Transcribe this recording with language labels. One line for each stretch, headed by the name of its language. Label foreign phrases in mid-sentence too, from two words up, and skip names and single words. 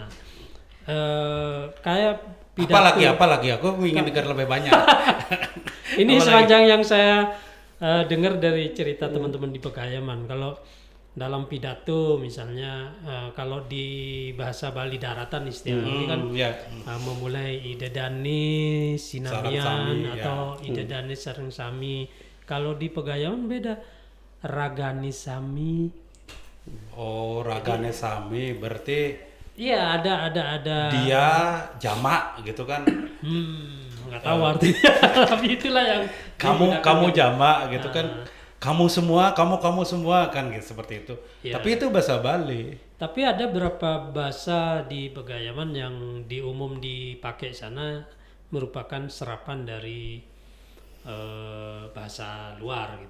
Indonesian: Kayak pidato. Apalagi aku ingin dengar lebih banyak. Ini Apalagi? sepanjang yang saya dengar dari cerita teman-teman di Pegayaman, kalau dalam pidato misalnya kalau di bahasa Bali daratan istilahnya ini kan Ya.
Balinese: memulai idedani Sareng sinamian sami, atau idedani sareng sami.
Indonesian: Kalau di Pegayaman beda,
Balinese: ragani sami.
Indonesian: Oh,
Balinese: ragane sami
Indonesian: berarti Iya, ada dia jamak gitu kan. nggak tahu artinya. Tapi itulah yang Kamu jamak gitu kan. Kamu semua kan gitu, seperti itu. Iya. Tapi itu bahasa Bali. Tapi ada beberapa bahasa di Pegayaman yang dipakai sana merupakan serapan dari bahasa luar gitu.